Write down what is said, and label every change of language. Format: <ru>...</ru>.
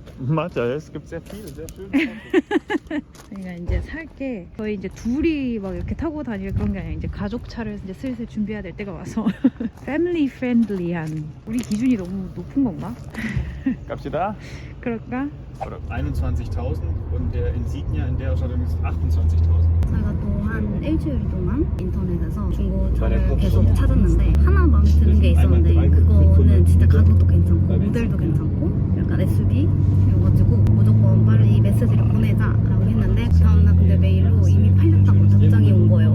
<de>Mathe, es gibt sehr viele, sehr schöne Autos.</de> <ko>저희가 이제 살 게 거의 이제 둘이 막 이렇게 타고 다닐 그런 게 아니라 이제 가족 차를 이제 슬슬 준비해야 될 때가 와서 패밀리 프렌들리한 우리 기준이 너무 높은 건가?</ko> <de>Gab's hier da?</de> <ko>그럴까?</ko> <de>Oder 21.000 und der Insignia in der Ausstattung ist 28.000.</de> <ko>저희가 또 한 일주일 동안 인터넷에서 중고차를 계속 찾았는데 하나 마음에 드는 게 있었는데 그거는 진짜 가격도 괜찮고 모델도 괜찮고 약간 SUV여가지고 무조건 빨리 메시지를 보내자라고 했는데 그 다음날 근데 메일로 이미 팔렸다고 답장이 온 거예요.</ko>